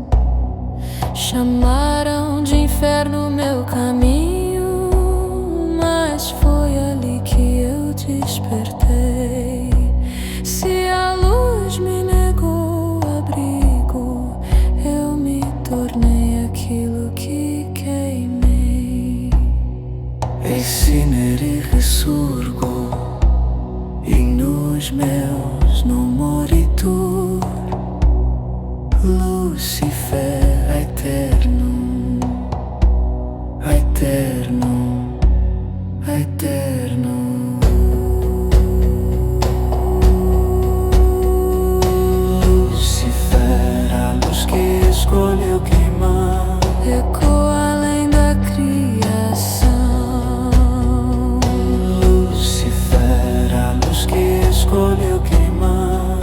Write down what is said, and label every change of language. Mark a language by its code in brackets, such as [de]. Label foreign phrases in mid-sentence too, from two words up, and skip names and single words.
[pt] Chamaram de inferno meu caminho, mas foi ali que eu despertei. Se a luz me negou abrigo, eu me tornei aquilo que queimei. [la] Excinere ressurgo, ignus meus non moritur. [pt] Lucifer eterno, eterno, eterno. Lucifer, a luz que escolheu queimar, Ecoa além da criação. Lucifer, a luz que escolheu queimar,